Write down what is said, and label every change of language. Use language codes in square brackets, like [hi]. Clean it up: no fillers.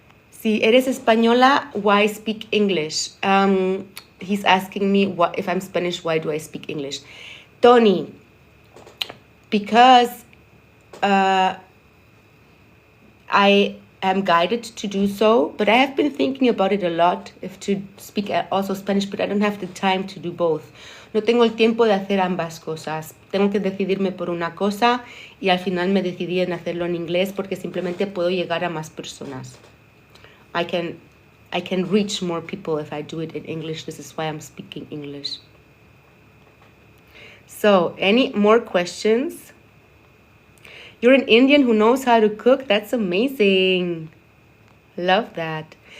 [es] Si eres española, [en] why speak English? He's asking me if I'm Spanish, why do I speak English? Tony, because I am guided to do so, but I have been thinking about it a lot, if to speak also Spanish, but I don't have the time to do both. [es] No tengo el tiempo de hacer ambas cosas. Tengo que decidirme por una cosa y al final me decidí en hacerlo en inglés porque simplemente puedo llegar a más personas. [en] I can reach more people if I do it in English. This is why I'm speaking English. So, any more questions? You're an Indian who knows how to cook? That's amazing. Love that.